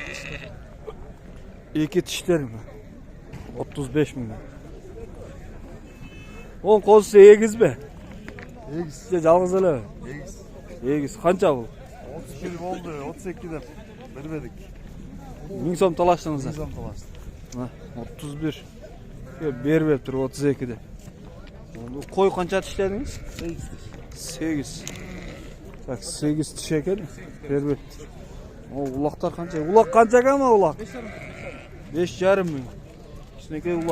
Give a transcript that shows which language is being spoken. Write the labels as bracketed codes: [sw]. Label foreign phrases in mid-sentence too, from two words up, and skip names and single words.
[ky] 2 тиштер. 35 миң. Ол козусу эгизби? Эгиз. Же жалгыз элеби? Эгиз. Эгиз. Канча бул? 31 болду, 32 деп бербедик. 1000 сом талаштыңыздар. Мизам талаш. [kk] Мына 31. Бербеп тұр 32-де. Қой қанша тіштедіңіз? 8. Так, 8 тіш екен. Бербеп тұр. Улақтар қанша? Улақ қанша кәма улақ? 5,5 мың. Кішінекей улақ.